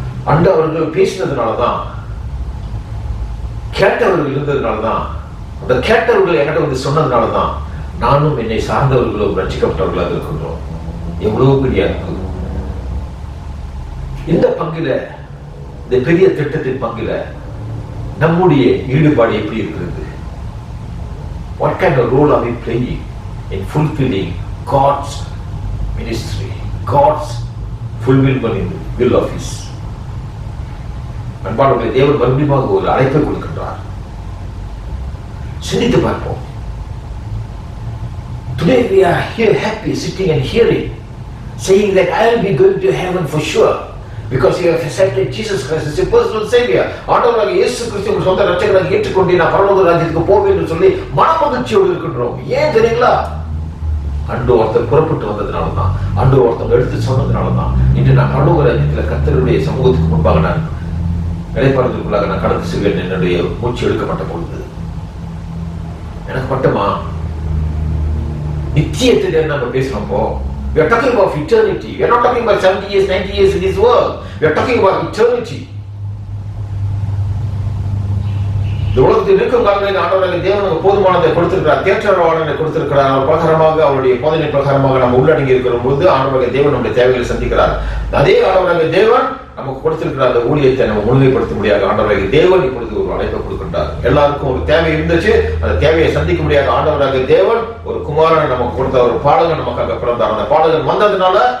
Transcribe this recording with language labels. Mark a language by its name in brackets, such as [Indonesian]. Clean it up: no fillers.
[Tamil] அன்று அவர்கள் பேசினதுனாலதான், கேட்டவர்கள் இருந்ததுனாலதான், அந்த கேட்டவர்கள் என்கிட்ட வந்து சொன்னதுனாலதான் நானும் என்னை சார்ந்தவர்களும் ரட்சிக்கப்பட்டவர்களாக இருக்கின்றோம். எவ்வளவு பெரிய அன்பு! இந்த பங்கில, இந்த பெரிய திட்டத்தின் பங்கில நம்முடைய ஈடுபாடு எப்படி இருக்கிறது? [English] What kind of role are we playing in fulfilling God's ministry, God's fulfillment in the will of His? [Tamil] அன்பானவர்களே, தேவன் மறுபடியும் ஒரு அழைப்பை கொடுக்கின்றார். சிந்தித்து பார்ப்போம். [English] Today we are here happy, sitting and hearing, saying that I will be going to heaven for sure because you have accepted Jesus Christ as your personal savior. [Tamil] ஆண்டவராக இயேசு கிறிஸ்துவை சொந்த இரட்சகராக ஏற்றுக்கொண்டு நான் பரலோக ராஜ்யத்துக்கு போவேன் என்று சொல்லி மனமகிழ்ச்சியோடு இருக்கின்றோம். ஏன் தெரியுங்களா? அன்று ஒருத்தர் புறப்பட்டு வந்ததுனாலதான், அன்று ஒருத்தர் எடுத்து சொன்னதுனாலதான் இன்று நான் பரலோக ராஜ்யத்தில் கர்த்தருடைய சமூகத்துக்கு முன்பாக நான் இடைப்பாளர்களுக்குள்ளாக நான் கடந்து செல்வேன். என்னுடைய மூச்சு எடுக்கப்பட்ட பொழுது எனக்கு மட்டுமா நித்தியத்திலே நம்ம பேசுறோமோ? [English] We are talking about eternity. We are not talking about 70 years, 90 years in this world. We are talking about eternity. [Tamil] இந்த உலகத்தில் இருக்கும் காலங்களில் ஆண்டவராகிய தேவனுக்கு போதுமானதை கொடுத்திருக்கிறார், தேற்றவாளனை கொடுத்திருக்கிறார். அவர் பிரகாரமாக, அவருடைய போதனை பிரகாரமாக நம்ம உள்ளடங்கி இருக்கிற போது ஆண்டவராகிய தேவன் நம்முடைய தேவைகளை சந்திக்கிறார். அதே ஆண்டவராகிய தேவன் நமக்கு கொடுத்திருக்கிற அந்த ஊழியத்தை நம்ம முழுமைப்படுத்த முடியாது. ஆண்டவராகிய தேவன் இப்பொழுது ஒரு அழைப்பை கொடுக்கின்றார். எல்லாருக்கும் ஒரு தேவை இருந்துச்சு, அந்த தேவையை சந்திக்க முடியாத ஆண்டவராகிய தேவன் ஒரு குமாரனை நமக்கு கொடுத்த, ஒரு பாடகன் நமக்காக பிறந்தார். அந்த பாடகன் வந்ததுனால